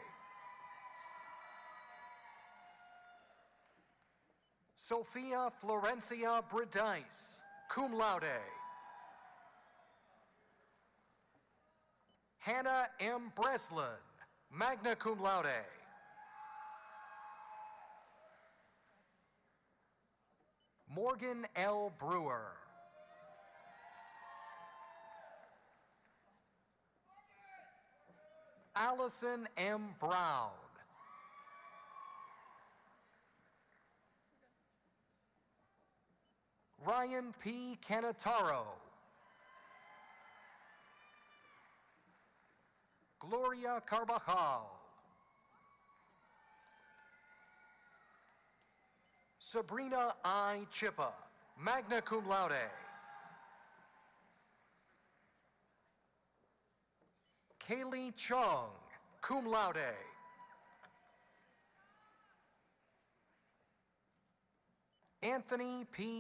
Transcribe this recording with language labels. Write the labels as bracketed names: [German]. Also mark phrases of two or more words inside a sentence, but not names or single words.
[English] Sophia Florencia Bredice, [Latin] cum laude. [English] Hannah M. Breslin, [Latin] magna cum laude. [English] Morgan L. Brewer. Allison M. Brown. Ryan P. Canataro. Gloria Carvajal. Sabrina I. Chippa, [Latin] magna cum laude. [English] Kaylee Chung, [Latin] cum laude. [English] Anthony P.